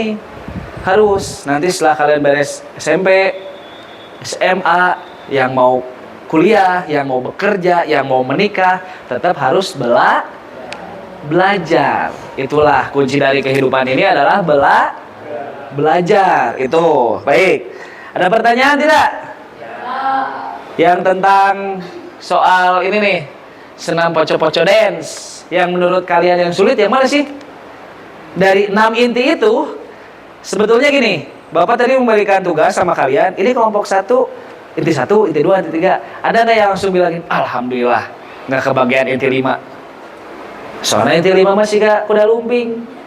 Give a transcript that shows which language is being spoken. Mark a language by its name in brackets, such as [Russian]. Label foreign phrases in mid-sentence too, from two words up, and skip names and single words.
[Indonesian] Harus nanti setelah kalian beres SMP, SMA, yang mau kuliah, yang mau bekerja, yang mau menikah, tetap harus belajar. Itulah kunci dari kehidupan ini adalah belajar. Itu baik. Ada pertanyaan tidak? Yang tentang soal ini nih, senam poco-poco dance. Yang menurut kalian yang sulit yang mana sih? Dari 6 inti itu, sebetulnya gini, Bapak tadi memberikan tugas sama kalian. Ini kelompok 1, inti 1, inti 2, inti 3. Ada nggak yang langsung bilangin, alhamdulillah, nggak kebagian inti 5? Soalnya inti 5 masih gak kuda lumping.